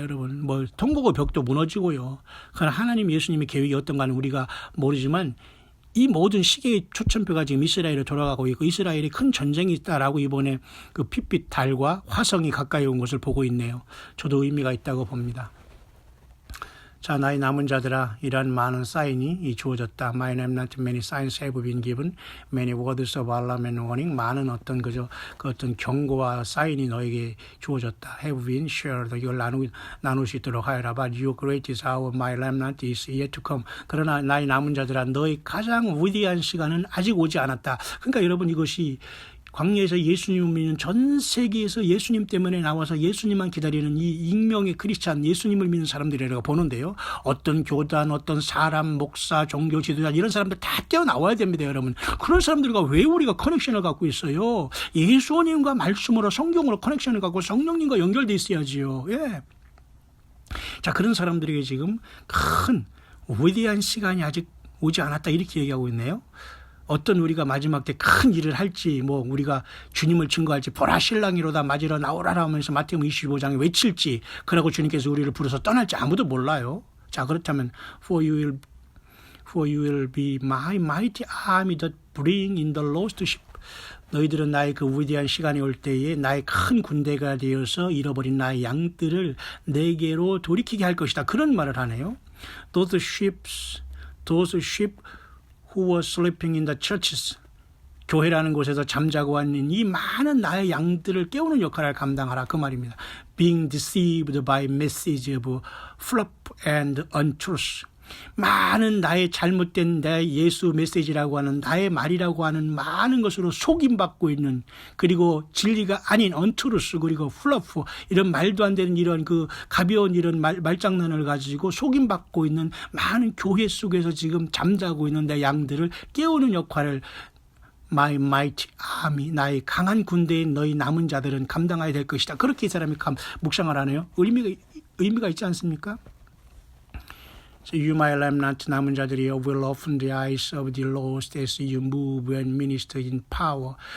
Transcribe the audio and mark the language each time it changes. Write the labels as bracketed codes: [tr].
[ko] 여러분 통곡의 벽도 무너지고요. 그러나 하나님 예수님의 계획이 어떤가는 우리가 모르지만 이 모든 시계의 초점표가 지금 이스라엘에 돌아가고 있고 이스라엘이 큰 전쟁이 있다라고 이번에 그 핏빛 달과 화성이 가까이 온 것을 보고 있네요. 저도 의미가 있다고 봅니다. 자, 나의 남은 자들아, 이러한 많은 사인이 주어졌다. [en] My name not many signs have been given. Many words of alarm and warning. [ko] 많은 어떤 그 어떤 경고와 사인이 너에게 주어졌다. [en] Have been shared. [ko] 이걸 나눌 수 있도록 하여라. [en] But your greatest hour, my remnant, is yet to come. [ko] 그러나 나의 남은 자들아, 너의 가장 위대한 시간은 아직 오지 않았다. 그러니까 여러분, 이것이 광야에서 예수님을 믿는 전 세계에서 예수님 때문에 나와서 예수님만 기다리는 이 익명의 크리스찬, 예수님을 믿는 사람들이라고 보는데요. 어떤 교단, 어떤 사람, 목사, 종교 지도자 이런 사람들 다 떼어나와야 됩니다, 여러분. 그런 사람들과 왜 우리가 커넥션을 갖고 있어요? 예수님과 말씀으로, 성경으로 커넥션을 갖고 성령님과 연결돼 있어야지요. 예. 자, 그런 사람들에게 지금 큰 위대한 시간이 아직 오지 않았다 이렇게 얘기하고 있네요. 어떤 우리가 마지막 때 큰 일을 할지, 뭐 우리가 주님을 증거할지, 보라 신랑이로다 맞으러 나오라라 하면서 마태복음 25장에 외칠지, 그러고 주님께서 우리를 부르서 떠날지 아무도 몰라요. 자, 그렇다면 [en] For you will be my mighty army that bring in the lost sheep. [ko] 너희들은 나의 그 위대한 시간이 올 때에 나의 큰 군대가 되어서 잃어버린 나의 양들을 내게로 돌이키게 할 것이다. 그런 말을 하네요. [en] Those sheep who were sleeping in the churches. [ko] 교회라는 곳에서 잠자고 있는 이 많은 나의 양들을 깨우는 역할을 감당하라. 그 말입니다. [en] Being deceived by message of fluff and untruth. [ko] 많은 나의 잘못된 내 예수 메시지라고 하는 나의 말이라고 하는 많은 것으로 속임받고 있는, 그리고 진리가 아닌 언투루스, 그리고 플러프, 이런 말도 안 되는 이런 그 가벼운 이런 말장난을 가지고 속임받고 있는 많은 교회 속에서 지금 잠자고 있는 내 양들을 깨우는 역할을 [en] My mighty army, [ko] 나의 강한 군대인 너희 남은 자들은 감당해야 될 것이다. 그렇게 이 사람이 묵상을 하네요. 의미가 있지 않습니까? [en] So you, my remnant, [ko] 남은 자들이 [en] will open the eyes of the lost as you move and minister in power.